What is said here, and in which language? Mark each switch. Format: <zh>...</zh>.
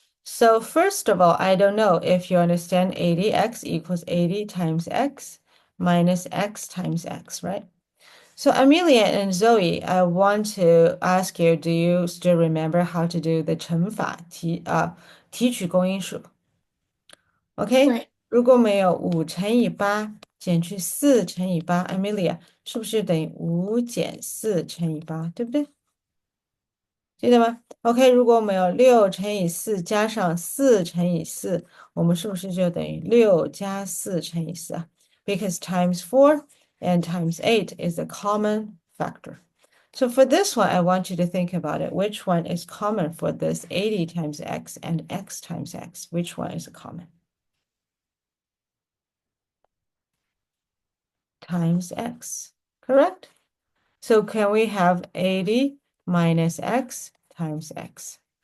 <en>So first of all, I don't know if you understand 80x equals 80 times x minus x times x, right? So Amelia and Zoe, I want to ask you, do you still remember how to do the</en> <zh>乘法提取公因数？</zh> <en>OK，</en> <zh>对。如果没有5乘以8减去4乘以8，Amelia 是不是等于5减4乘以8，对不对？记得吗？OK，如果我们有6乘以4加上4乘以4，我们是不是就等于6加4乘以4啊？</zh> <en>Because times 4 and times 8 is a common factor. So for this one, I want you to think about it. Which one is common for this 80 times x and x times x? Which one is common? times x, correct? So can we have 80 minus x times x?</en>